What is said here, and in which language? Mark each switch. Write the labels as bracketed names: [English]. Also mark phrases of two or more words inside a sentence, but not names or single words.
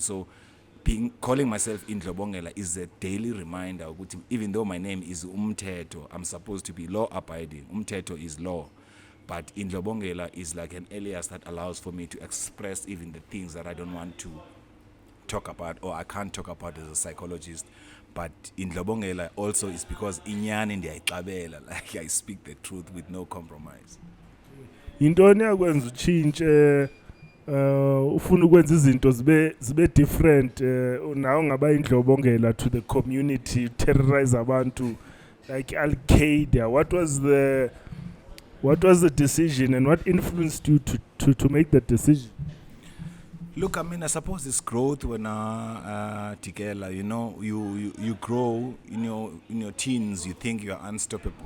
[English] So calling myself in Ndlobongela is a daily reminder, even though my name is Mthetho, I'm supposed to be law abiding. Mthetho is law. But in Ndlobongela is like an alias that allows for me to express even the things that I don't want to talk about or I can't talk about as a psychologist. [Xhosa] But in Ndlobongela also is because inyani ndiyayixabela, [English] like I speak the truth with no compromise. [Xhosa] Yintoni yakwenza utshintshe ufuna ukwenza izinto zibe different nawe ngaba iNdlobongela [English] to the community, [Xhosa] terrorize abantu like Al-Qaeda? [English] What was the decision and what influenced you to make that decision? Look, I mean, I suppose it's growth when Tikela, you know, you grow in your teens, you think you're unstoppable.